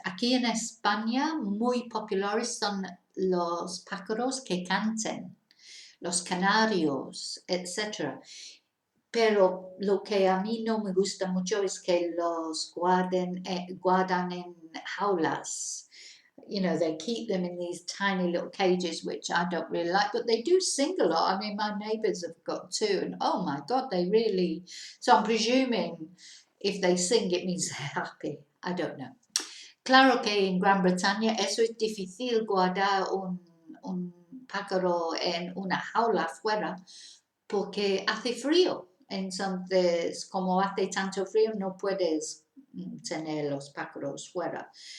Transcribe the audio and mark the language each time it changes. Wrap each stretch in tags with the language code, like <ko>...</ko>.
<es>Aquí en España, muy populares son los pájaros que cantan, los canarios, etc. Pero lo que a mí no me gusta mucho es que los guardan en jaulas.</es> <en>They keep them in these tiny little cages, which I don't really like, but they do sing a lot. I mean, my neighbours have got 2, and oh my God, they really... So I'm presuming if they sing, it means they're happy. I don't know.</en> <es>Claro que en Gran Bretaña eso es difícil, guardar un pájaro en una jaula afuera, porque hace frío. Entonces, como hace tanto frío, no puedes tener los pájaros fuera.</es>